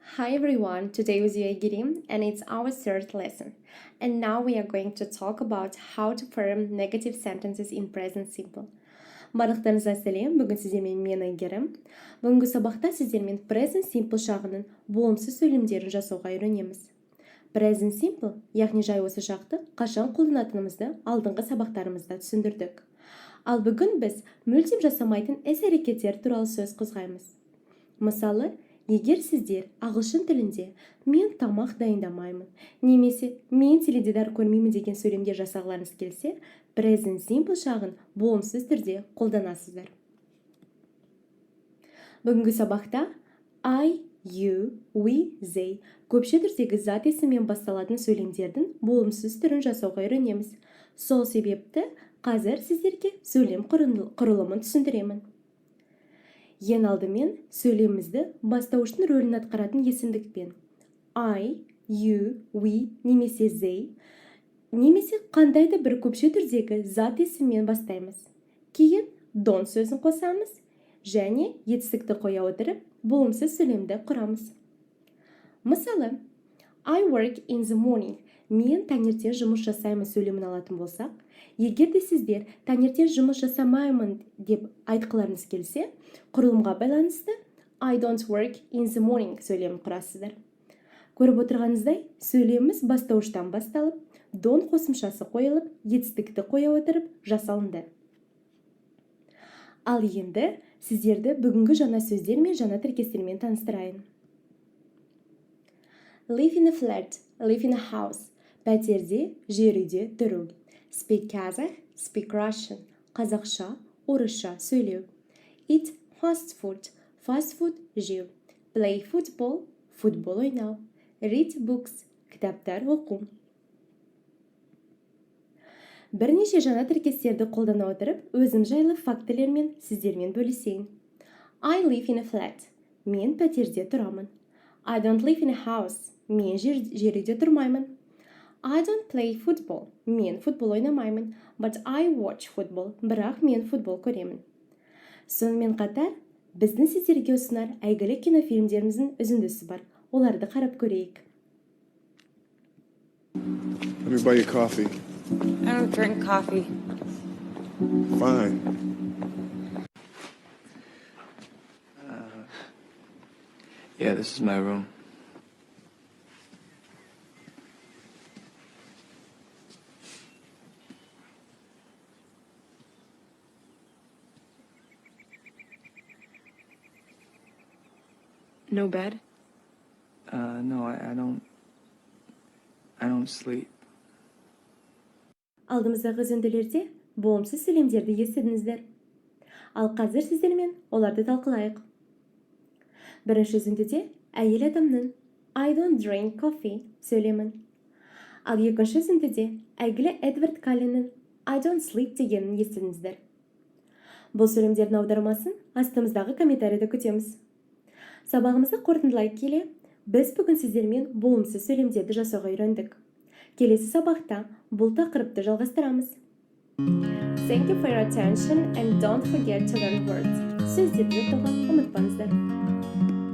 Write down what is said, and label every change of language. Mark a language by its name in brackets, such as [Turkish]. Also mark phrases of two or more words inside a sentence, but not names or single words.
[English] Hi everyone, today with you Girim and it's our third lesson. And now we are going to talk about how to form negative sentences in present simple. [Kazakh] Барлықтарыңызға сәлем, бүгін сіздермен мен Айгерім. Бүгінгі сабақта сіздермен [English] present simple [Kazakh] шағының болымсыз сөйлемдерін жасауға үйренеміз. [English] Present simple, [Kazakh] яғни жай осы шақты қашан қолданатынымызды алдыңғы сабақтарымызда түсіндірдік. Ал бүгін біз мүлдем жасамайтын іс-әрекеттер туралы сөз қозғаймыз. Мысалы, егер сіздер ағылшын тілінде мен тамақ дайындамаймын немесе мен теледидар көрмеймін деген сөйлемдер жасағыларыңыз келсе, present simple шағын болымсыз түрде қолданасыздар. Бүгінгі сабақта [English] I, you, we, they [Kazakh] көпше түрдегі зат есіммен басталатын сөйлемдердің болымсыз түрін жасауға үйренеміз. Сол себепті қазір сіздерге сөйлем құрылымын түсіндіремін. Ең алдымен сөйлемімізді бастауыштың рөлін атқаратын есімдікпен [English] I, you, we [Kazakh] немесе they немесе қандайда бір көпше түрдегі зат есіммен бастаймыз. Кейін don't сөзін қосамыз және етістікті қоя отырып болымсыз сөйлемді құрамыз. Мысалы, [English] I work in the morning. [Kazakh] Мен таңертең жұмыс жасаймын сөйлемін алатын болсақ, егер де сіздер таңертең жұмыс жасамаймын деп айтқыларыңыз келсе, құрылымға байланысты [English] I don't work in the morning [Kazakh] сөйлемін құрасыздар. Көріп отырғаныңыздай, сөйлеміміз бастауыштан басталып, don't қосымшасы қойылып, етістікті қоя отырып жасалынды. Ал енді сіздерді бүгінгі жаңа сөздер мен жаңа тіркестермен таныстырайын. [English] Live in a flat, live in a house. [Kazakh] Пәтерде, жер үйде тұру. [English] Speak Kazakh, speak Russian. [Kazakh] Қазақша, орысша сөйлеу. [English] Eat fast food, fast food жеу. Play football, [Kazakh] футбол ойнау. [English] Read books, [Kazakh] кітаптар оқу. Бірнеше жаңа тіркестерді қолдана отырып, өзім жайлы фактілермен сіздермен бөлісейін. [English] I live in a flat. [Kazakh] Мен пәтерде тұрамын. [English] I don't live in a house. [Kazakh] Мен жер үйде тұрмаймын. [English] I don't play football. [Kazakh] Мен футбол ойнамаймын. [English] But I watch football. [Kazakh] Бірақ мен футбол көремін. Сонымен қатар, біздің сіздерге ұсынар әйгілі кинофильмдеріміздің үзіндісі бар. Оларды қарап көрейік. [English] Let me buy you coffee. I don't drink coffee. Fine. Yeah, this is my room. No bed? No, I don't sleep. [Kazakh] Алдымыздағы үзінділерде болымсыз сөйлемдерді естідіңіздер. Ал қазір сіздермен оларды талқылайық. Бірінші үзіндіде әйел адамның [English] I don't drink coffee [Kazakh] сөйлемін. Ал екінші үзіндіде әйгілі Эдвард Калленнің [English] I don't sleep [Kazakh] дегенін естідіңіздер. Бұл сөйлемдердің аудармасын астымыздағы комментарийді күтеміз. Сабағымызды қорытындылай келе, біз бүгін сіздермен болымсыз сөйлемдерді жасауға үйрендік. Келесі сабақта бұл тақырыпты жалғастырамыз. [English] Thank you for your attention and don't forget to learn words. [Kazakh] Сөздерді жаттауға ұмытпаңыздар.